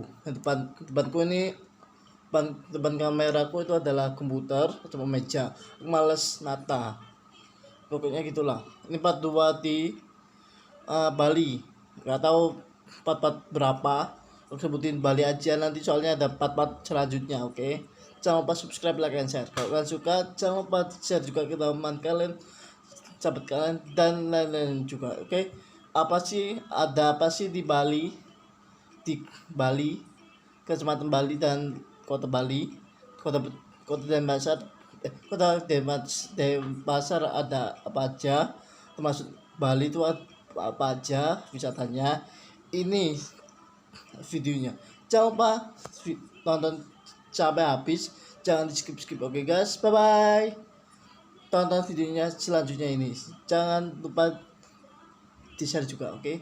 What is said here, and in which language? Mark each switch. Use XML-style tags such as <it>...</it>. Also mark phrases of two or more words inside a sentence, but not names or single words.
<id>Depanku ini depan kameraku itu adalah komputer atau meja. Males nata. Pokoknya gitulah. Ini part 2 di Bali. Gak tahu part berapa. Aku sebutin Bali aja nanti soalnya ada part selanjutnya, oke? Jangan lupa subscribe,</id> <en>like, and share.</en> <id>Kalau kalian suka, jangan lupa share juga ke teman kalian, sahabat kalian, dan lain-lain juga, oke? Ada apa sih di Bali? Di Bali, Kecamatan Bali dan Kota Bali, Kota Denpasar, Kota Denpasar ada apa aja? Termasuk Bali itu apa aja wisatanya? Ini videonya. Jangan lupa tonton sampai habis, jangan di skip, oke</id> <en>guys, bye bye.</en> <id>Tonton videonya selanjutnya ini, jangan lupa di share juga, oke?</id>